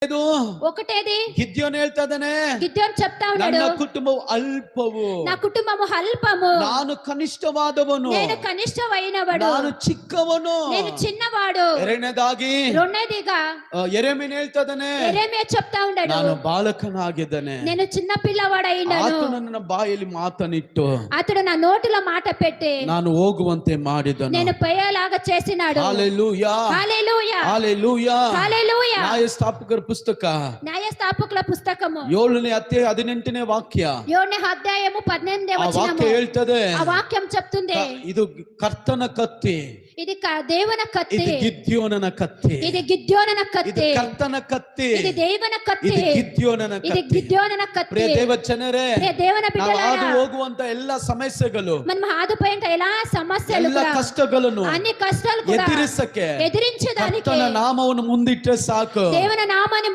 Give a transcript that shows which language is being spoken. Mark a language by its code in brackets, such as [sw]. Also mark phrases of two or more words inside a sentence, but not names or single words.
[te] ఒకటేది [kn] గిద్యోను ಹೇಳ್ತಾ ಇದ್ದಾನೆ, [te] గిద్యోను చెప్తా ఉన్నాడు, [kn] ನನ್ನ ಕುಟುಂಬವು ಅಲ್ಪವು, [te] నా కుటుంబము అల్పము, [kn] ನಾನು ಕನಿಷ್ಠವಾದವನು, [te] నేను కనిష్ಠమైనవాడు, [kn] ನಾನು ಚಿಕ್ಕವನು. [te] నేను చిన్నవాడు. [kn] ಎರಡನೇದಾಗಿ [te] రెండోదిగా [kn] ಯೆರೆಮೀಯ ಹೇಳ್ತಾ ಇದ್ದಾನೆ, [te] యెరెమీయా చెప్తా ఉన్నాడు, [kn] ನಾನು ಬಾಲಕನಾಗಿದ್ದೇನೆ. [te] నేను చిన్న పిల్లవాడైనాను. [kn] ಆತನು ನನ್ನ ಬಾಯಲ್ಲಿ ಮಾತನಿಟ್ಟು [te] అతడు నా నోటిలో మాట పెట్టి [kn] ನಾನು ಹೋಗುವಂತೆ ಮಾಡಿದನು. [te] నేను పోయేలాగా చేసినాడు. హల్లెలూయా, హల్లెలూయా, హల్లెలూయా, హల్లెలూయా. [kn] న్యాయస్థాపಕರ ಪುಸ್ತಕ [te] న్యాయస్థాపకుల పుస్తకము [kn] 7ನೇ ಅಧ್ಯಾಯ 18ನೇ ವಾಕ್ಯ. [te] 7ನೇ అధ్యాయము 18ನೇ [kn] ಆ ವಾಕ್ಯ [te] వచనము [kn] ಹೇಳ್ತದೆ, [te] ఆ వాక్యం చెప్తుంది, [kn] ಇದು ಕರ್ತನ ಕತ್ತಿ, [te] ఇది దేవుನ కత్తి, [kn] ಇದು ಗಿದ್ಯೋನನ ಕತ್ತಿ, [te] ఇది గిద్యోనన [kn] ಇದು [te] కత్తి, [kn] ಕರ್ತನ ಕತ್ತಿ, [te] ఇది దేవున కత్తి, [kn] ಇದು ಗಿದ್ಯೋನನ [te] ఇది [kn] ಕತ್ತಿ. [te] గిద్యోనన కత్తి. [kn] ಪ್ರಿಯ ದೇವಜನರೇ, [te] ప్రియ దేవుని [kn] ನಾವು [te] బిడ్డలారా, [kn] ಹಾದು ಹೋಗುವಂತ ಎಲ್ಲ ಸಮಸ್ಯೆಗಳು, [te] మనం ఆదుపోయేంత ఎలా సమస్యలు [kn] ಎಲ್ಲ [te] కూడా, [kn] ಕಷ್ಟಗಳನ್ನು [te] అన్ని కష్టాలు కూడా [kn] ಎದುರಿಸಕ್ಕೆ [te] ఎదిరించేదానికి [kn] ಕರ್ತನ ನಾಮವನ್ನು ಮುಂದಿಟ್ಟರೆ ಸಾಕು. [te] దేవుని నామాన్ని